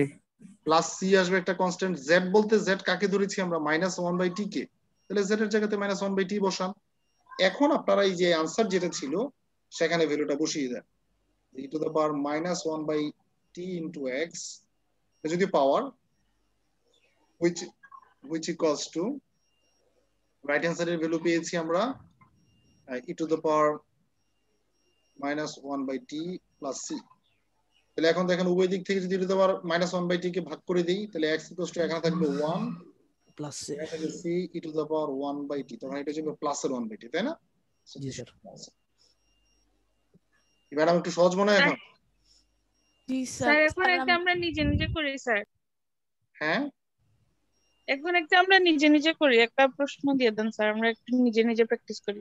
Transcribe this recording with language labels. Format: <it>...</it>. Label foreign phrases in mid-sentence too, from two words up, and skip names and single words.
<bn>প্লাস c আসবে একটা কনস্ট্যান্ট, z বলতে z কাকে ধরেছি আমরা?</bn> <en>-1 by t</en> <bn>কে, তাহলে z এর জায়গাতে</bn> <en>-1 by t</en> <bn>বসান। এখন আপনারা এই যে आंसर যেটা ছিল সেখানে ভ্যালুটা বসিয়ে দেন,</bn> <en>e to the power -1 by t into x</en> <bn>যদি পাওয়ার</bn> <en>which equals to right answer-er</en> <bn>ভ্যালু পেয়েছি আমরা</bn> <en>e to the power -1/t plus c।</en> <bn>তাহলে এখন দেখেন উভয় দিক থেকে যদি</bn> <en>e to the power -1/t</en> <bn>কে ভাগ করে দেই তাহলে</bn> <en>x equals to</en> <bn>এখানে থাকবে 1 প্লাস এখানে থাকবে</bn> <en>c e to the power 1/t,</en> <bn>তখন এটা হবে প্লাসের 1/t, তাই না? জি স্যার। ম্যাডাম একটু সহজ মনে হয় এখন? জি স্যার স্যার। এখন একটা আমরা নিজে নিজে করি স্যার, হ্যাঁ এখন একটা আমরা নিজে নিজে করি, একটা প্রশ্ন দিয়ে দেন স্যার, আমরা একটু নিজে নিজে প্র্যাকটিস করি।</bn>